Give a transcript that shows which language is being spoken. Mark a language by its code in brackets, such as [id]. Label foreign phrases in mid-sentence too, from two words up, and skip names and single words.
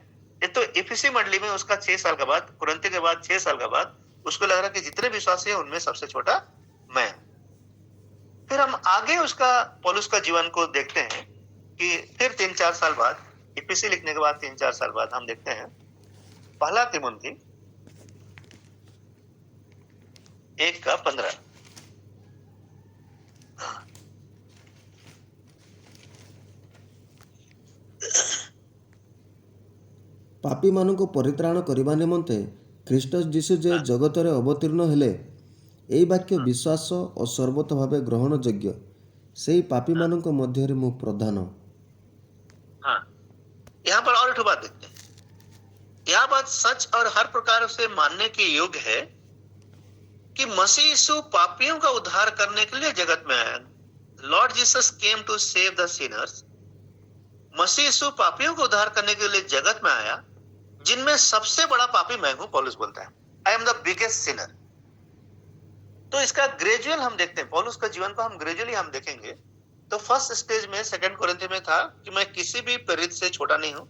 [hi] ये तो एफएसी मंडली में उसका 6 साल के बाद, कुरिन्थी के बाद 6 साल के बाद उसको लग रहा कि जितने विश्वासी हैं उनमें सबसे छोटा मैं हूं। फिर हम आगे उसका, पौलुस का जीवन को देखते हैं कि फिर 3-4 साल बाद, एफएसी लिखने के बाद 3-4 साल बाद हम देखते हैं पहला तिमुथी 1:15। [or] ପାପୀମାନଙ୍କୁ ପରିତ୍ରାଣ କରିବା ନିମନ୍ତେ ଖ୍ରୀଷ୍ଟ ଯୀଶୁ ଯେ ଜଗତରେ ଅବତୀର୍ଣ୍ଣ ହେଲେ, ଏହି ବାକ୍ୟ ବିଶ୍ୱାସ ଓ ସର୍ବତ ଭାବେ ଗ୍ରହଣଯୋଗ୍ୟ, ସେହି ପାପୀମାନଙ୍କ ମଧ୍ୟରେ ମୁଁ ପ୍ରଧାନ। [hi] हाँ, यहाँ पर और एक बात देखते हैं। यह बात सच और हर प्रकार से मानने के योग्य है कि मसीह यीशु पापियों का उद्धार करने के लिए जगत में आया। [en] Lord Jesus came to save the sinners. [hi] मसीह यीशु पापियों को उद्धार करने के लिए जगत में आया, जिनमें सबसे बड़ा पापी मैं हूं, पौलुस बोलता है। [en] I am the biggest sinner. [hi] तो इसका ग्रेजुअल हम देखते हैं, पौलुस का जीवन को हम ग्रेजुअली हम देखेंगे तो [en] first stage [hi] में 2 कुरिन्थी में था कि मैं किसी भी प्रेरित से छोटा नहीं हूं।